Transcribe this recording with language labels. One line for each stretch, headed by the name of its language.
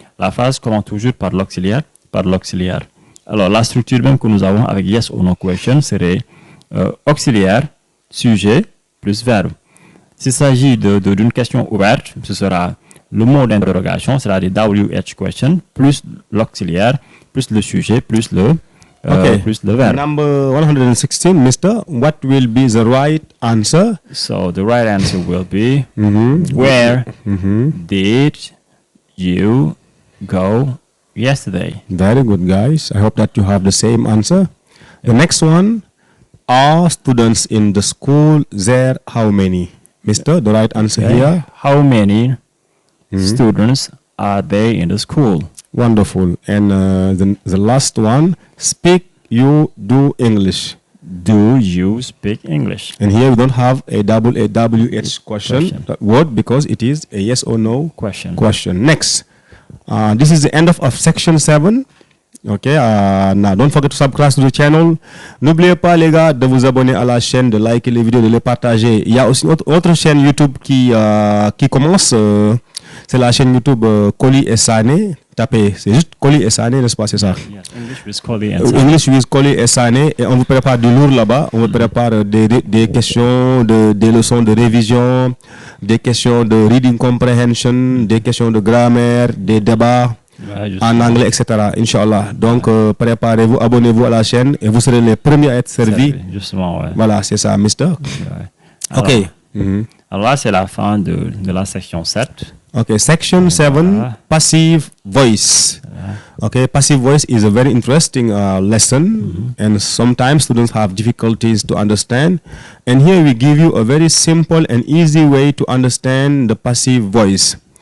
French: La phrase commence toujours par l'auxiliaire. Alors, la structure même que nous avons avec
English: yes or no question
French: serait auxiliaire, sujet, plus verbe. S'il s'agit d'une question ouverte, ce sera le mot d'interrogation, c'est-à-dire
English: WH question,
French: plus l'auxiliaire, plus le sujet, plus le verbe.
English: Number 116, Mister, what will be the right answer? So the right answer will be where did you go yesterday? Very good, guys. I hope that you have the same answer. The next one, are students in the school there? How many? Mister, the right answer here. How many students are there in the school? Wonderful. And the last one, speak you do English. Do you speak English? And here we don't have a WH question word because it is a yes or no Question. Next. This is the end of section 7. Okay, now don't forget to subscribe to the channel.
French: N'oubliez pas les gars de vous abonner à la chaîne, de liker les vidéos, de les partager. Il y a aussi autre chaîne YouTube qui commence. C'est la chaîne YouTube Koli et Sané. Tapez, c'est juste Koli et Sané, n'est-ce pas, c'est ça?
English: Yes, English with Koli and Sané. English with Koli et Sané.
French: Et on vous prépare du lourd là-bas. On vous prépare des questions, des leçons de révision, des questions de
English: reading comprehension,
French: des questions de grammaire, des débats. En anglais, etc. Inch'Allah. Donc, préparez-vous, abonnez-vous à la chaîne et vous serez les premiers à être servis. Justement, ouais. Voilà, c'est ça, Mister. Ouais. Alors, OK. Alors là, c'est la fin de la section 7.
English: OK, section 7, passive voice. OK, passive voice is a very interesting lesson and sometimes students have difficulties to understand. And here we give you a very simple and easy way to understand the passive voice.